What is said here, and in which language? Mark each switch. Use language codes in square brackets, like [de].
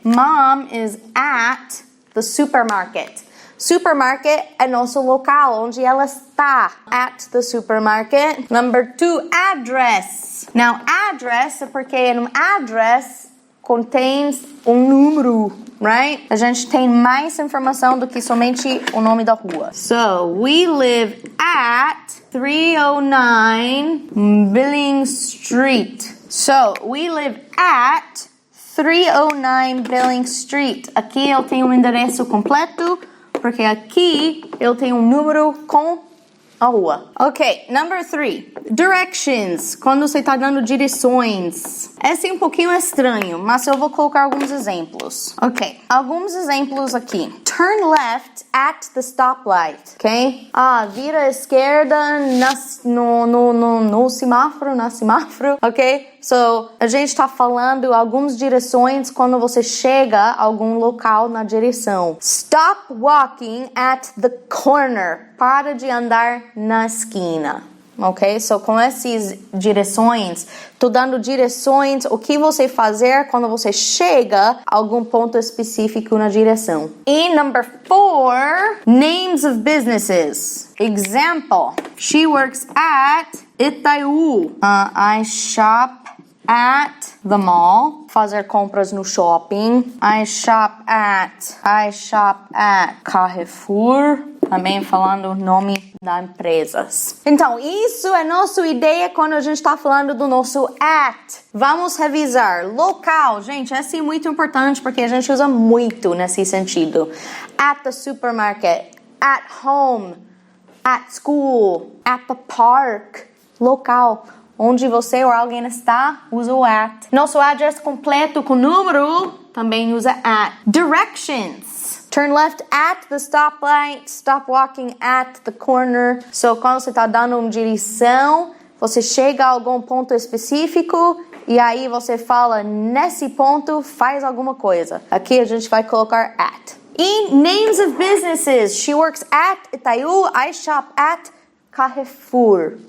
[en] Mom is at the supermarket. [pt] Supermarket é nosso local, onde ela está. [en] At the supermarket. Number 2, address. [pt] Now, address é porque um address contém um número, right? A gente tem mais informação do que somente o nome da rua. [en] So, we live at 309 Billing Street. So, we live at 309 Billing Street. [pt] Aqui eu tenho um endereço completo, porque aqui eu tenho um número com a rua. [en] Ok, number 3. Directions. [pt] Quando você está dando direções. Esse é um pouquinho estranho, mas eu vou colocar alguns exemplos. Ok, alguns exemplos aqui. [en] Turn left at the stoplight. [pt] Ok? Vira à esquerda no semáforo, na semáforo. Ok? So, a gente está falando algumas direções quando você chega a algum local na direção. [en] Stop walking at the corner. [pt] Para de andar na esquina. Ok? So, com essas direções, tô dando direções, o que você fazer quando você chega a algum ponto específico na direção. [en] E number 4, names of businesses. Example, she works at Itaú. I shop at the mall. [pt] Fazer compras no shopping. [en] I shop at Carrefour. [pt] Também falando o nome das empresas. Então, isso é nossa ideia quando a gente está falando do nosso at. Vamos revisar. Local, gente, esse é muito importante porque a gente usa muito nesse sentido. [en] At the supermarket, at home, at school, at the park. [pt] Local. Onde você ou alguém está, usa o at. Nosso address completo com número também usa at. [en] Directions. Turn left at the stoplight. Stop walking at the corner. [pt] So, quando você está dando uma direção, você chega a algum ponto específico e aí você fala, nesse ponto, faz alguma coisa. Aqui a gente vai colocar at. E [en] names of businesses. She works at Itaú. I shop at Carrefour.